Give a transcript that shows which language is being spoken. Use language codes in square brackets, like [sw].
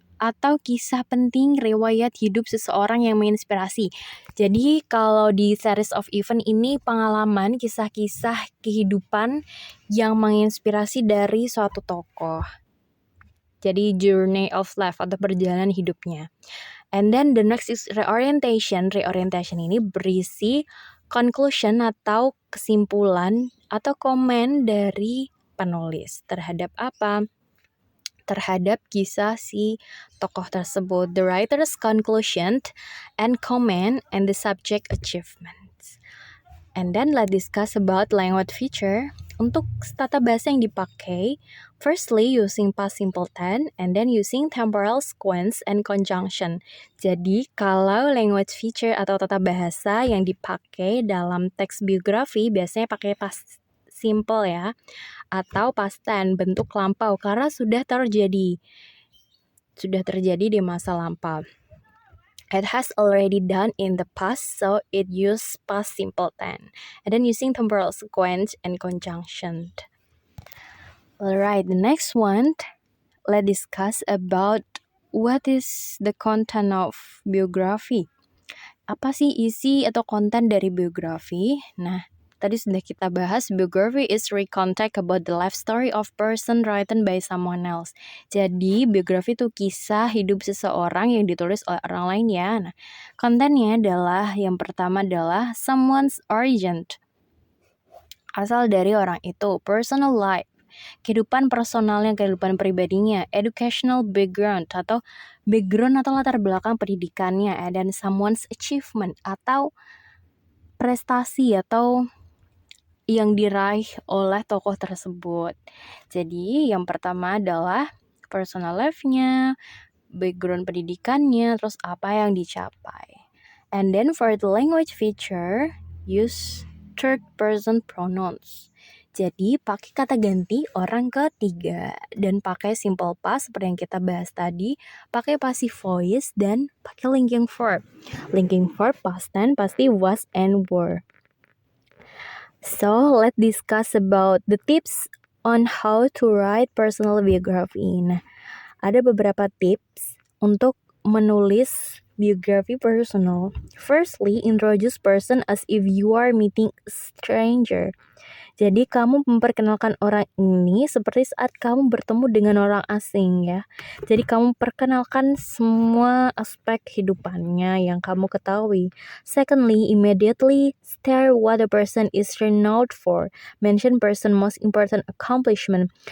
[id] atau kisah penting riwayat hidup seseorang yang menginspirasi. Jadi kalau di series of event ini pengalaman kisah-kisah kehidupan yang menginspirasi dari suatu tokoh. Jadi [en] journey of life [id] atau perjalanan hidupnya. [en] And then the next is reorientation. [id] Reorientation ini berisi conclusion atau kesimpulan atau komen dari penulis terhadap apa? Terhadap kisah si tokoh tersebut. [en] The writer's conclusion and comment and the subject achievements. And then let's discuss about language feature. [id] Untuk tata bahasa yang dipakai, [en] firstly using past simple tense and then using temporal sequence and conjunction. [id] Jadi kalau language feature atau tata bahasa yang dipakai dalam teks biografi biasanya pakai past simple ya, atau past tense bentuk lampau karena sudah terjadi di masa lampau. [en] It has already done in the past, so it use past simple tense. And then using temporal sequence and conjunction. Alright, the next one, let's discuss about what is the content of biography. [id] Apa sih isi atau konten dari biografi? Nah, tadi sudah kita bahas, [en] biography is recontact about the life story of person written by someone else. [id] Jadi, biografi itu kisah hidup seseorang yang ditulis oleh orang lain ya. Nah, kontennya adalah, yang pertama adalah [en] someone's origin. [id] Asal dari orang itu, personal life. Kehidupan personalnya, kehidupan pribadinya, educational background atau latar belakang pendidikannya, dan someone's achievement atau prestasi atau yang diraih oleh tokoh tersebut. Jadi yang pertama adalah personal life-nya, background pendidikannya, terus apa yang dicapai. [en] And then for the language feature, use third person pronouns. [id] Jadi pakai kata ganti orang ketiga dan pakai simple past seperti yang kita bahas tadi, pakai passive voice dan pakai linking verb. [en] Linking verb past tense pasti was and were. So let's discuss about the tips on how to write personal biography. [id] Nah, ada beberapa tips untuk menulis biografi personal. [en] Firstly, introduce person as if you are meeting a stranger. [id] Jadi kamu memperkenalkan orang ini seperti saat kamu bertemu dengan orang asing ya. Jadi kamu perkenalkan semua aspek kehidupannya yang kamu ketahui. [en] Secondly, immediately state what the person is renowned for. Mention person most important accomplishment.